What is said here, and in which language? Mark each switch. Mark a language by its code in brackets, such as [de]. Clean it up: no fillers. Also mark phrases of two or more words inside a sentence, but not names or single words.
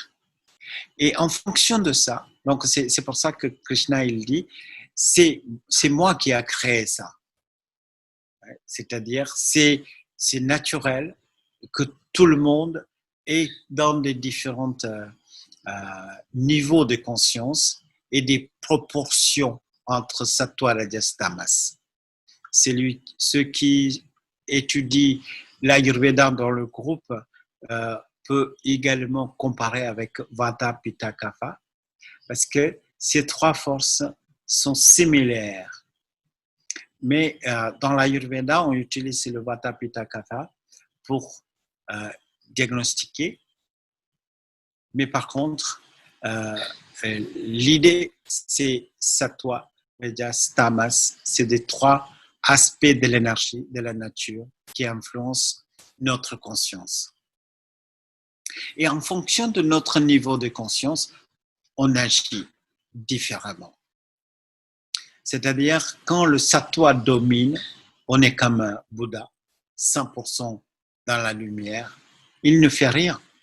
[fr] Et en fonction de ça, donc c'est pour ça que Krishna, il dit, c'est moi qui a créé ça. C'est-à-dire, c'est naturel que tout le monde est dans des différents niveaux de conscience et des proportions entre sattva, rajas, tamas. Ceux qui étudient l'Ayurveda dans le groupe peut également comparer avec Vata, Pitta, Kapha, parce que ces 3 forces sont similaires. Mais dans l'Ayurveda, on utilise le Vata, Pitta, Kapha pour diagnostiquer. Mais par contre, l'idée, c'est sattva, rajas, tamas, c'est des 3 aspects de l'énergie, de la nature, qui influencent notre conscience. Et en fonction de notre niveau de conscience, on agit différemment. C'est-à-dire, quand le sattva domine, on est comme un Bouddha, 100% dans la lumière, il ne fait rien.